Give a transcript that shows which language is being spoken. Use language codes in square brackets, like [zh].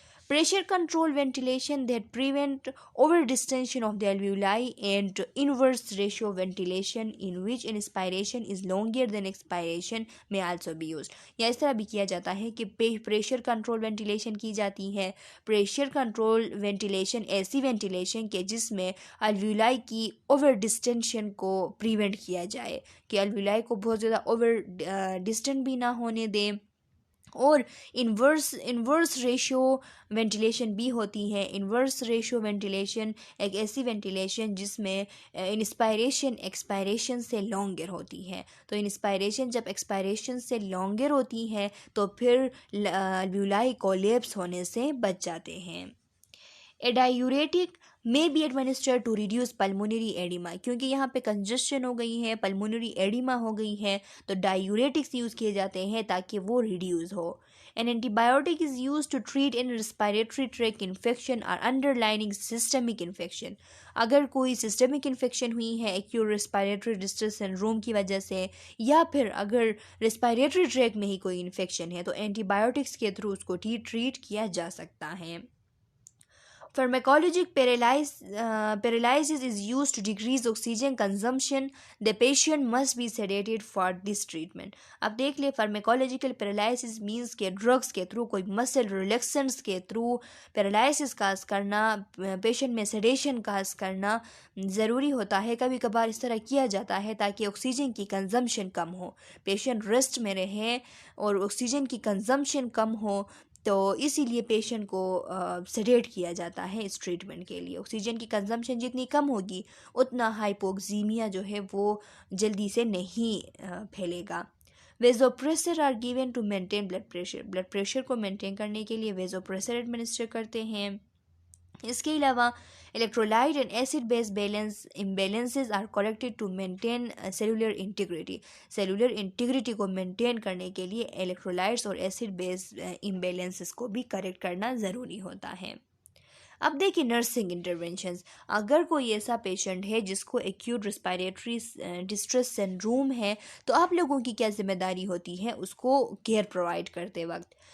[en] Pressure control ventilation that prevent over-distension of the alveoli and inverse ratio ventilation in which inspiration is longer than expiration may also be used. [ur] یا اس طرح بھی کیا جاتا ہے کہ pressure control ventilation کی جاتی ہے. پریشر کنٹرول وینٹیلیشن ایسی وینٹیلیشن کے جس میں الویولائی کی اوور ڈسٹینشن کو پریونٹ کیا جائے کہ الویولائی کو بہت زیادہ اوور ڈسٹنٹ بھی نہ ہونے دیں. اور انورس ریشو وینٹیلیشن بھی ہوتی ہے. انورس ریشو وینٹیلیشن ایک ایسی وینٹیلیشن جس میں انسپائریشن ایکسپائریشن سے لانگر ہوتی ہے. تو انسپائریشن جب ایکسپائریشن سے لانگر ہوتی ہے تو پھر الویولائی کولیپس ہونے سے بچ جاتے ہیں. [en] A diuretic may be administered to reduce pulmonary edema. [ur] کیونکہ یہاں پہ کنجسشن ہو گئی ہے, پلمونری ایڈیما ہو گئی ہے, تو ڈائیوریٹکس یوز کیے جاتے ہیں تاکہ وہ reduce ہو. [en] An antibiotic is used to treat any respiratory tract infection or underlying systemic infection. [ur] اگر کوئی سسٹمک انفیکشن ہوئی ہے ایکیوٹ ریسپائریٹری ڈسٹریس سنڈروم کی وجہ سے, یا پھر اگر ریسپائریٹری ٹریک میں ہی کوئی انفیکشن ہے, تو اینٹی بایوٹکس کے تھرو اس کو ٹریٹ کیا جا سکتا ہے. [en] Pharmacologic paralysis is used to decrease oxygen consumption. The patient must be sedated for this treatment. [ur] اب دیکھ لیں فارمیکولوجیکل پیرالائسس مینس کہ ڈرگس کے تھرو, کوئی مسل ریلیکسنٹس کے تھرو پیرالائسس کاز کرنا, پیشنٹ میں سیڈیشن کاز کرنا ضروری ہوتا ہے. کبھی کبھار اس طرح کیا جاتا ہے تاکہ آکسیجن کی کنزمپشن کم ہو, پیشنٹ ریسٹ میں رہے اور آکسیجن کی کنزمپشن کم ہو, تو اسی لیے پیشنٹ کو سیڈیٹ کیا جاتا ہے اس ٹریٹمنٹ کے لیے. آکسیجن کی کنزمپشن جتنی کم ہوگی اتنا ہائپوکسیمیا جو ہے وہ جلدی سے نہیں پھیلے گا. [en] Vasopressor are given to maintain blood pressure. [ur] Blood pressure کو مینٹین کرنے کے لیے ویزوپریسر ایڈمنسٹر کرتے ہیں. اس کے علاوہ [en] electrolyte and acid base balance imbalances are corrected to maintain cellular integrity. [ur] Cellular integrity کو مینٹین کرنے کے لیے الیکٹرولائٹس اور ایسڈ بیس امبیلنسز کو بھی کریکٹ کرنا ضروری ہوتا ہے. اب دیکھیں نرسنگ انٹرونشنز. اگر کوئی ایسا پیشنٹ ہے جس کو ایکیوٹ ریسپائریٹری ڈسٹریس سنڈروم ہے, تو آپ لوگوں کی کیا ذمہ داری ہوتی ہے اس کو کیئر پرووائڈ کرتے وقت.